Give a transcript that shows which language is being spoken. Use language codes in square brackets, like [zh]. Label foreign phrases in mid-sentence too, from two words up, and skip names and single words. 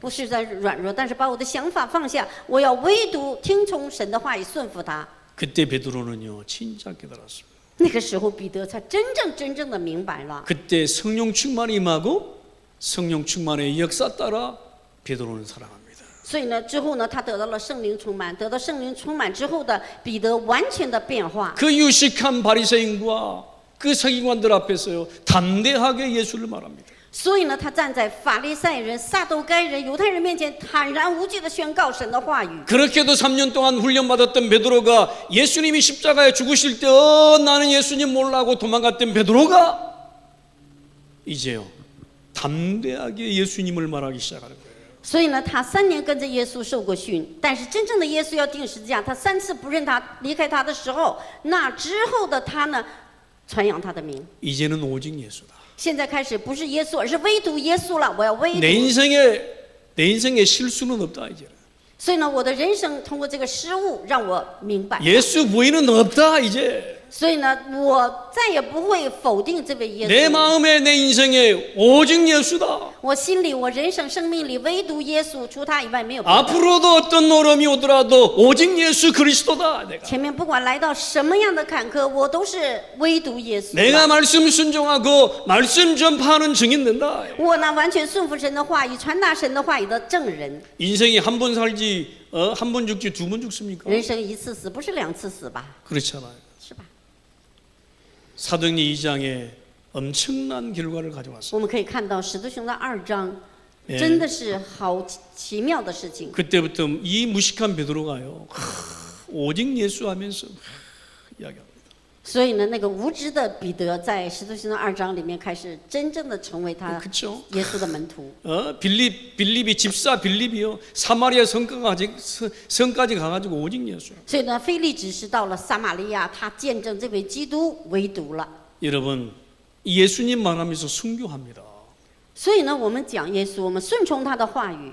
[zh] 不是在软弱，但是把我的想法放下，我要唯独听从神的话语，顺服他。 [ko] 그때 베드로는요 진짜 깨달았습니다. [zh] 那个时候，彼得才真正的明白了。 [ko] 그때 성령 충만이 임하고 성령 충만의 역사 따라 베드로는 살아갑니다. [zh] 所以呢，之后呢，他得到了圣灵充满，得到圣灵充满之后的彼得完全的变化。 [ko] 그 유식한 바리새인과 그 서기관들 앞에서요 담대하게 예수를 말합니다. [zh] 所以呢，他站在法利赛人、撒都该人、犹太人面前，坦然无惧的宣告神的话语。 [ko] 그렇게도 3년 동안 훈련받았던 베드로가 예수님이 십자가에 죽으실 때 나는 예수님 몰라고 도망갔던 베드로가 이제요 담대하게 예수님을 말하기 시작하는 거예요. [zh] 所以呢，他3年跟着耶稣受过训，但是真正的耶稣要定十字架，他3次不认他、离开他的时候，那之后的他呢，传扬他的名。 [ko] 이제는 오직 예수다. [zh] 现在开始不是耶稣，而是唯独耶稣了。我要唯独。 [ko] 내 인생에 실수는 없다 이제. [zh] 所以呢，我的人生通过这个失误让我明白。 [ko] 예수 부인은 없다 이제. [zh] 所以呢，我再也不会否定这位耶 [ko] 내 [zh] 稣。 [ko] 마음에 내 인생에 오직 예수다. [zh] 我心里、我人生、生命里唯独耶稣，除他以外没有别的。 [ko] 앞으로도 어떤 어려움이 오더라도 오직 예수 그리스도다. 내가. [zh] 前面不管来到什么样的坎坷，我都是唯独耶稣。 [ko] 내가 말씀 순종하고 말씀 전파하는 증인 된다. [zh] 我呢，完全顺服神的话语，传达神的话语的证人。 [ko] 인생이 한 번 살지 한 번 죽지 두 번 죽습니까? [zh] 人生一次死，不是2次死吧？ [ko] 그렇잖아요. [zh] 是吧？ [ko] 사도행전 2장에 엄청난 결과를 가져왔어요. [zh] 我们可以看到《使徒行传》2章， [ko] 예. [zh] 真的是好奇妙的事情。 [ko] 그때부터 이 무식한 베드로가요 오직 예수 하면서 이야기합니다. [zh] 所以呢，那个无知的彼得在《使徒行传》2章里面开始真正的成为他 [ko] 그렇죠? [zh] 耶稣的门徒。 [ko] 빌립이 집사 빌립이요 사마리아 성까지 가가지고 오직 예수. [zh] 所以呢，腓利只是到了撒玛利亚，他见证这位基督唯独了。 [ko] 여러분 예수님 말하면서 순교합니다. [zh] 所以呢，我们讲耶稣，我们顺从他的话语。